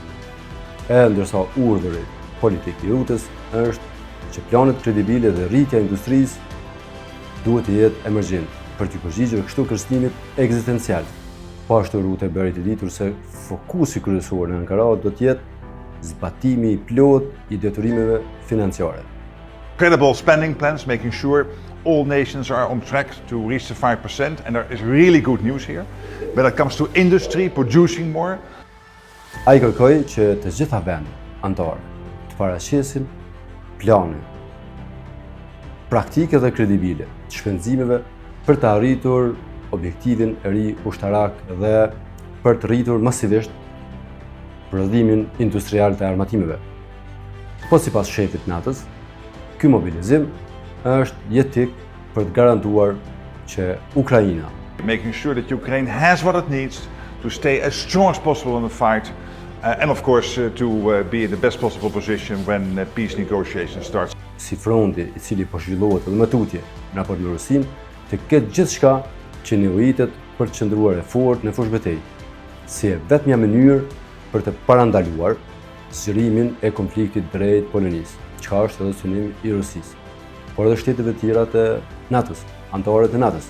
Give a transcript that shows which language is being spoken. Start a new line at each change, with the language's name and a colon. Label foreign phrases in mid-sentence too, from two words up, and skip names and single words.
Albanian: Ndërsa urdhëri politik i Ruttës është që planet kredibile dhe rritja e industrisë duhet të jetë emergjent për të përgjigjur kështu kërcënimit ekzistencial. Po ashtu Rutte bëri të ditur se fokusi kryesor në Ankara do të jetë zbatimi i plot i detyrimeve financiare.
English: Credible spending plans, making sure all nations are on track to reach the 5%, and there is really good news here. When it comes to industry, producing more.
Albanian: Ai kërkoi që të gjitha vendet anëtare të paraqesin plane praktike dhe kredibile të shpenzimeve për të arritur objektivin e ri ushtarak dhe për të rritur masivisht prodhimin industrial të armatimeve. Po sipas shefit NATO-s, ky mobilizim është jetik për të garantuar që Ukraina,
English: making sure that Ukraine has what it needs to stay as strong as possible in the fight, and of course to be in the best possible position when peace negotiations start.
Albanian: Si fronti i cili po zhvillohet edhe më tutje në raport me Rusinë, të ketë gjithçka që nevojitet për të qëndruar e fortë në fushë betejë, si e vetmja mënyrë për të parandaluar zgjerimin e konfliktit drejt Polonisë, çka është edhe synimi i Rusisë, por edhe shteteve tjera të NATO-s, anëtare të NATO-s.